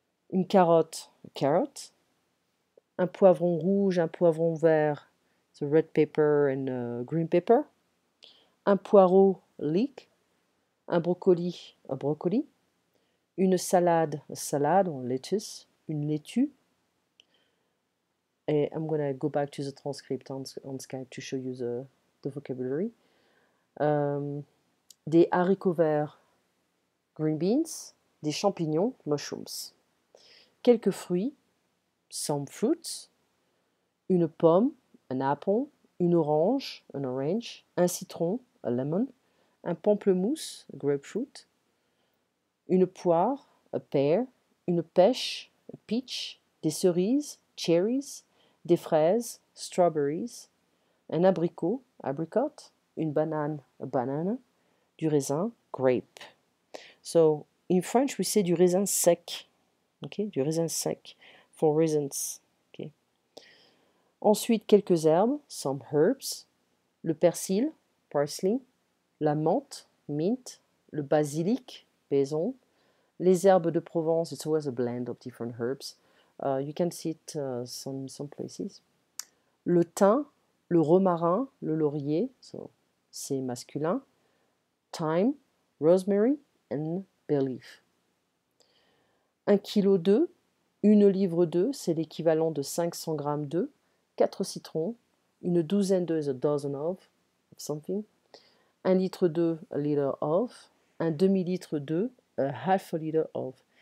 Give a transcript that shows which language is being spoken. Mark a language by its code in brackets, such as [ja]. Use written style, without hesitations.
[fr] une carotte, [en] a carrot, [fr] un poivron rouge, un poivron vert, [en] the red pepper and green pepper, [fr] un poireau, [en] leek, [fr] un brocoli, [en] a broccoli, [fr] une salade, [en] a salad or lettuce, [fr] une laitue. [en] And I'm going to go back to the transcript on Skype to show you the vocabulary. [fr] Des haricots verts, [en] green beans, [fr] des champignons, [en] mushrooms. [fr] Quelques fruits, [en] some fruits, [fr] une pomme, [en] an apple, [fr] une orange, [en] an orange, [fr] un citron, [en] a lemon, [fr] un pamplemousse, [en] a grapefruit, [fr] une poire, [en] a pear, [fr] une pêche, [en] a peach, [fr] des cerises, [en] cherries, [fr] des fraises, [en] strawberries, [fr] un abricot, [en] apricot, [fr] une banane, [en] a banana, [fr] du raisin, [en] grape. So, in French, we say [fr] du raisin sec. [en] Okay? [fr] Du raisin sec, [en] for raisins. Okay? [fr] Ensuite, quelques herbes, [en] some herbs, [fr] le persil, [en] parsley, [fr] la menthe, [en] mint, [fr] le basilic, [en] basil, les herbes de Provence, it's always a blend of different herbs. You can see it some places. [fr] Le thym, le romarin, le laurier, so c'est masculin. [en] Thyme, rosemary and bay leaf. [fr] 1 kg d'œufs, une livre d'œufs, c'est l'équivalent de 500 grammes d'œufs, 4 citrons, une douzaine d'œufs, [en] a dozen of something, [fr] 1 litre d'œufs, [en] a liter of, [fr] un demi-litre d'œufs, [en] a half a liter of.